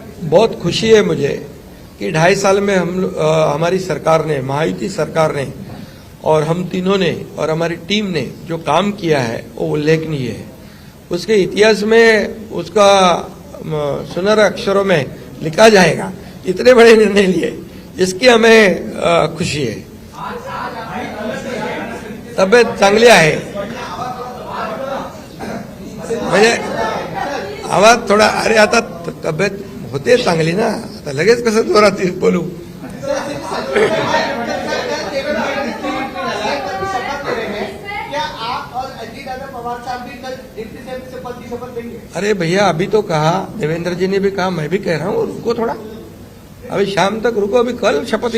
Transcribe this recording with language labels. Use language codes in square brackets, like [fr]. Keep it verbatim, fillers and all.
[hi] बहुत खुशी है मुझे कि ढाई साल में हम लो- अ, हमारी सरकार ने, महायुति सरकार ने और हम तीनों ने और हमारी टीम ने जो काम किया है वो उल्लेखनीय है. उसके इतिहास में उसका म, सुनहरे अक्षरों में लिखा जाएगा, इतने बड़े निर्णय लिए, इसकी हमें अ, खुशी है. आज आज आप- [mr] तब्येत चांगली आहे, म्हणजे आवाज थोडा, अरे आता तब्येत होते चांगली ना, आता लगेच कसं जोरात येऊन बोलू. [hi] क्या आप और अजीत दादा पवार साहब भी कल डिप्टी सीएम से पद की शपथ लेंगे? अरे भैया अभी तो कहा, देवेंद्र जी ने भी कहा, मैं भी कह रहा हूँ रुको थोड़ा, अभी शाम तक रुको, अभी कल शपथ लेनी